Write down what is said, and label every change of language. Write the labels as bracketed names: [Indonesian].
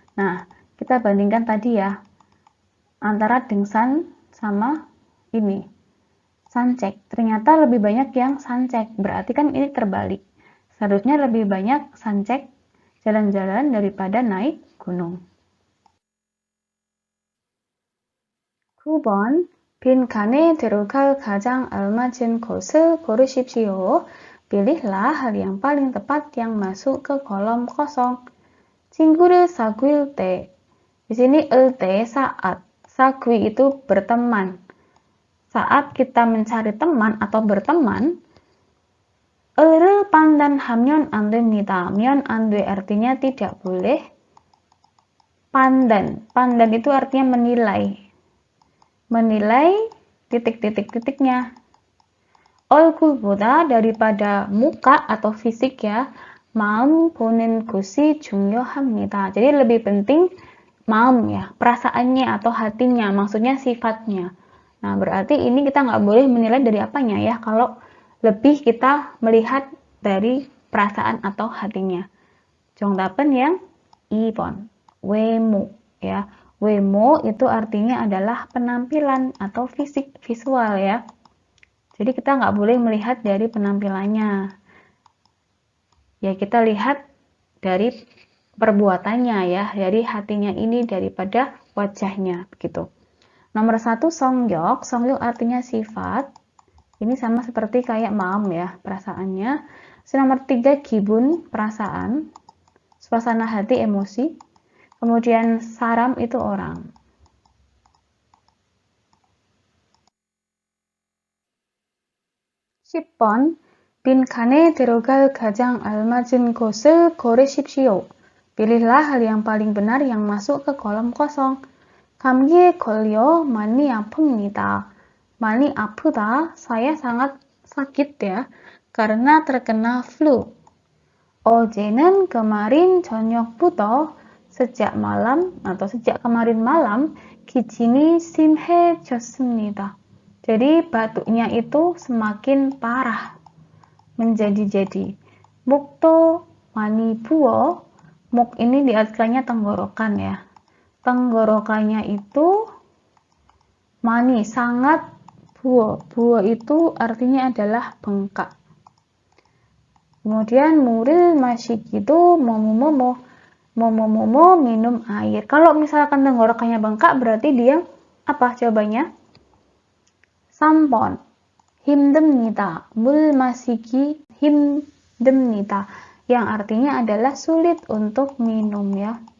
[Indonesian] Nah, kita bandingkan tadi ya, antara 등산 sama ini, 산책. Ternyata lebih banyak yang 산책, berarti kan ini terbalik. Seharusnya lebih banyak sancek jalan-jalan daripada naik gunung. [Korean] 9번 빈칸에 들어갈 가장 알맞은 것을 고르십시오. [Indonesian] Pilihlah hal yang paling tepat yang masuk ke kolom kosong. [Korean] 친구를 사귈 때. [Indonesian] Di sini 때 saat. 사귀 itu berteman. Saat kita mencari teman atau berteman, [Korean] 를 판단하면 안 됩니다. 면 안 돼 [Indonesian] artinya tidak boleh. Pandan. Pandan itu artinya menilai. Menilai titik-titik-titiknya. 얼굴보다 daripada muka atau fisik ya. [Korean] 마음 보는 것이 중요합니다. [Indonesian] Jadi lebih penting maum ya, perasaannya atau hatinya, maksudnya sifatnya. Nah, berarti ini kita nggak boleh menilai dari apanya ya, kalau lebih kita melihat dari perasaan atau hatinya. [Korean] 정답은 yang 2번, 외모 ya. [Indonesian] 외모 itu artinya adalah penampilan atau fisik, visual ya. Jadi kita nggak boleh melihat dari penampilannya. Ya kita lihat dari perbuatannya ya, dari hatinya ini daripada wajahnya begitu. Nomor 1 성격, 성격 artinya sifat. Ini sama seperti kayak maam ya, perasaannya. Nomor 3 기분, perasaan. Suasana hati, emosi. Kemudian saram itu orang. [Korean] (10번) 빈칸에 들어갈 가장 알맞은 것을 고르십시오. [Indonesian] Pilihlah hal yang paling benar yang masuk ke kolom kosong. [Korean] 감기에 걸려 많이 아픕니다. 많이 아프다, [Indonesian] saya sangat sakit ya, karena terkena flu. 어제는 kemarin 저녁부터, sejak malam atau sejak kemarin malam, [Korean] 기침이 심해졌습니다. [Indonesian] Jadi batuknya itu semakin parah, menjadi-jadi. [Korean] 목도 많이 부어, 목 [Indonesian] ini diartikannya tenggorokan ya. Tenggorokannya itu mani, sangat buo. Buo itu artinya adalah bengkak. [Korean] Kemudian 물을 마시기도 뭐뭐뭐뭐. [Indonesian] 뭐뭐뭐뭐 minum air. Kalau misalkan tenggorokannya bengkak berarti dia apa jawabannya? [Korean] 3번. 힘듭니다. 물 마시기 힘듭니다. [Indonesian] Yang artinya adalah sulit untuk minum ya.